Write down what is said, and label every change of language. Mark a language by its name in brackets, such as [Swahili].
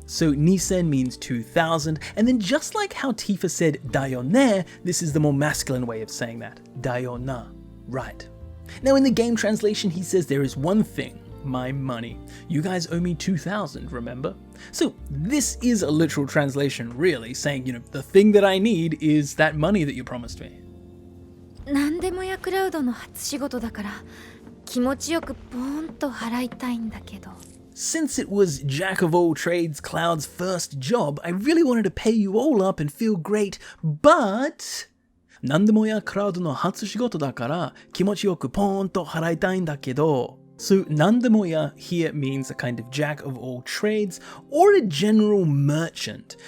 [English] So 2000 means 2000, and then just like how Tifa said [Japanese] だよね, [English] this is the more masculine way of saying that. [Japanese] だよな, [English] right. Now in the game translation he says there is one thing, my money. You guys owe me 2,000, remember? So this is a literal translation, really, saying, the thing that I need is that money that you promised me. [Japanese] 何でもやクラウドの初仕事だから気持ちよくポーンと払いたいんだけど。 [English] Since it was Jack of all trades Cloud's first job, I really wanted to pay you all up and feel great, but [Japanese] 何でもやクラウドの初仕事だから気持ちよくポーンと払いたいんだけど。 [English] So 何でもや here means a kind of jack of all trades or a general merchant.